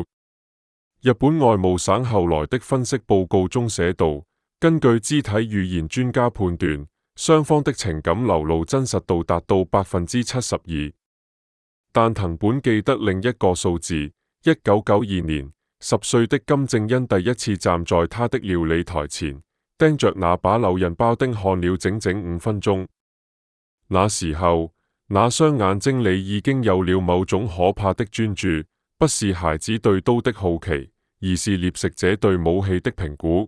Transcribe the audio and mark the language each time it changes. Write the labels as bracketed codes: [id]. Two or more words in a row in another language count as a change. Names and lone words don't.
[zh] 日本外務省後來的分析報告中寫道，根據肢體語言專家判斷，雙方的情感流露真實度達到72%。但藤本記得另一個數字：1992年，10 歲的金正恩第一次站在他的料理台前，盯着那把柳刃包丁看了整整5分鐘。那時候，那雙眼睛裏已經有了某種可怕的專注，不是孩子對刀的好奇，而是獵食者對武器的評估。